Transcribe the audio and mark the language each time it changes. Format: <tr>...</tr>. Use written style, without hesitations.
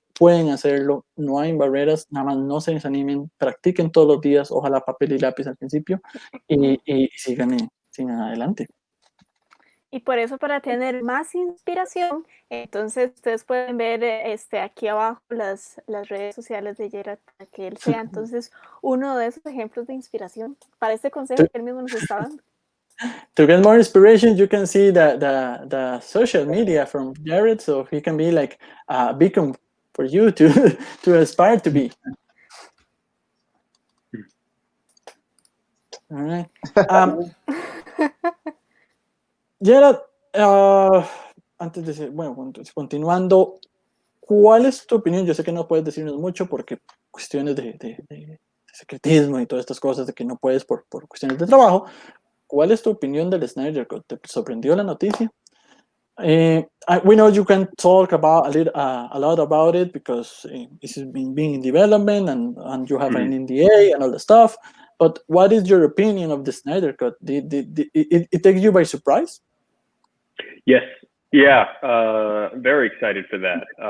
<es>pueden hacerlo, no hay barreras, nada más no se desanimen, practiquen todos los días, ojalá papel y lápiz al principio, y sigan adelante. Y por eso, para tener más inspiración, entonces ustedes pueden ver aquí abajo las redes sociales de Jerad, para que él sea entonces uno de esos ejemplos de inspiración para este consejo que él mismo nos está dando.</es> <en>To get more inspiration, you can see the social media from Jerad, so he can be like a beacon for you to aspire to be. All right.</en> <es>Jerad, antes de continuando, ¿cuál es tu opinión? Yo sé que no puedes decirnos mucho porque cuestiones de secretismo y todas estas cosas, de que no puedes por cuestiones de trabajo. ¿Cuál es tu opinión del Snyder Cut? ¿Te sorprendió la noticia?</es> <en>We know you can talk about a lot about it because it's been being in development and you have an NDA and all the stuff. But what is your opinion of the Snyder Cut? Did it take you by surprise? Yes. Yeah. Very excited for that.</en>